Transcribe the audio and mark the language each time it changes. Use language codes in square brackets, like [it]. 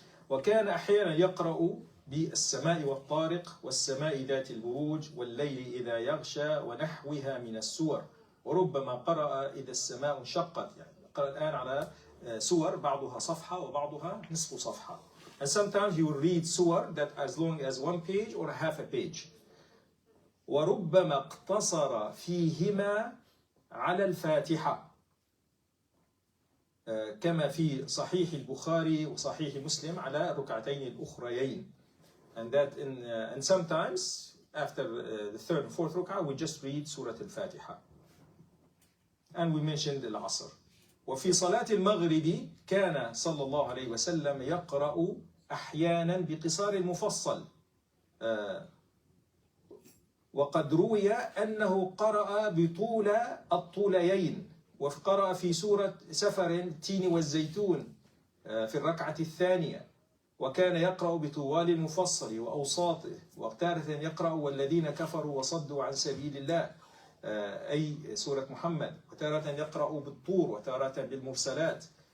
[ar] وكان أحيانا يقرأ بالسماء والطارق والسماء ذات البروج والليل إذا يغشى ونحوها من السور، وربما قرأ إذا السماء انشقت. يعني قرأ الآن على سور بعضها صفحة وبعضها نصف صفحة. [en] And sometimes he will read surah that as long as 1 page or half a page. [ar] وربما اقتصر فيهما على الفاتحة كما في صحيح البخاري وصحيح مسلم على ركعتين الأخريين. [en] And that and sometimes after the third and fourth ruk'ah we just read Surah Al-Fatiha. And we mentioned العصر. [ar] وفي صلاة المغرب كان صلى الله عليه وسلم يقرأ أحيانا بقصار المفصل، وقد روي أنه قرأ بطول الطوليين، وقرأ في سورة سفر التين والزيتون في الركعة الثانية، وكان يقرأ بطوال المفصل وأوساطه، وتارة يقرأ والذين كفروا وصدوا عن سبيل الله أي سورة محمد، وتارة يقرأ بالطور وتارة بالمرسلات.